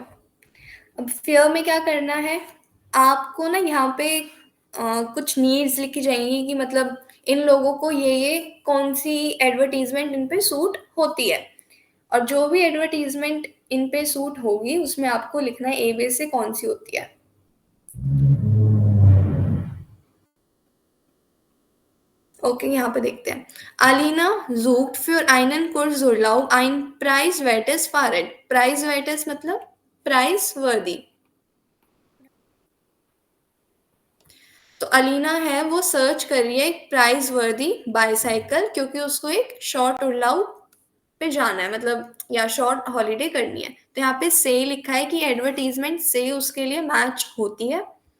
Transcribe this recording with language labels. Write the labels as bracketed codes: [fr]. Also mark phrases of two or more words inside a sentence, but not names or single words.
[hi] अब फेयर में क्या करना है, आपको ना यहाँ पे कुछ नीड्स लिखी जाएंगी कि मतलब इन लोगों को ये कौन सी एडवर्टीजमेंट इन पे सूट होती है, और जो भी एडवर्टीजमेंट इन पे सूट होगी उसमें आपको लिखना है ए बे से कौन सी होती है। ओके यहाँ पे देखते हैं। [de] Alina sucht für einen Kurzurlaub ein preiswertes Fahrrad। [hi] preiswertes मतलब [en] price worthy. [hi] तो अलीना है वो सर्च कर रही है एक [en] price worthy bicycle, [hi] क्योंकि उसको एक शॉर्ट उड़ाऊ पे जाना है, मतलब या [en] short holiday [hi] करनी है। तो यहाँ पे से लिखा है कि एडवर्टीजमेंट से उसके लिए मैच होती है।